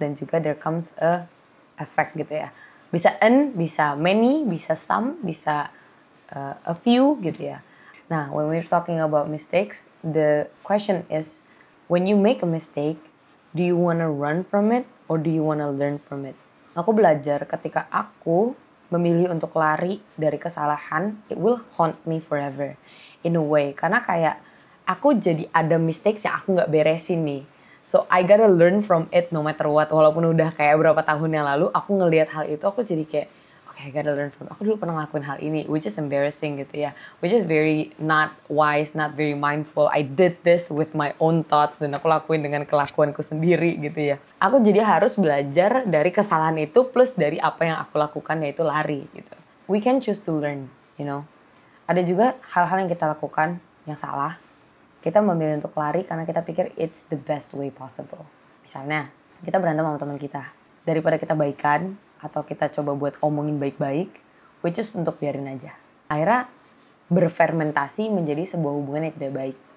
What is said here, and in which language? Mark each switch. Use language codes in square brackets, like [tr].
[id] Dan juga [en] there comes a effect [id] gitu ya. Bisa bisa many, bisa some, bisa a few gitu ya. [en] Nah, when we're talking about mistakes, the question is, when you make a mistake, do you wanna run from it or do you wanna learn from it? [id] Aku belajar ketika aku memilih untuk lari dari kesalahan, [en] it will haunt me forever in a way. [id] Karena kayak aku jadi ada mistakes yang aku gak beresin nih. [en] So I gotta learn from it no matter what. [id] Walaupun udah kayak berapa tahun yang lalu, aku ngelihat hal itu, aku jadi kayak, [en] I gotta learn from it. [id] Aku dulu pernah ngelakuin hal ini, [en] which is embarrassing [id] gitu ya. [en] Which is very not wise, not very mindful. I did this with my own thoughts [id] dan aku lakuin dengan kelakuanku sendiri gitu ya. Aku jadi harus belajar dari kesalahan itu plus dari apa yang aku lakukan, yaitu lari gitu. [en] We can choose to learn, you know. [id] Ada juga hal-hal yang kita lakukan yang salah. Kita memilih untuk lari karena kita pikir [en] it's the best way possible. [id] Misalnya, kita berantem sama teman kita. Daripada kita baikan, atau kita coba buat omongin baik-baik, which is untuk biarin aja. Akhirnya berfermentasi menjadi sebuah hubungan yang tidak baik.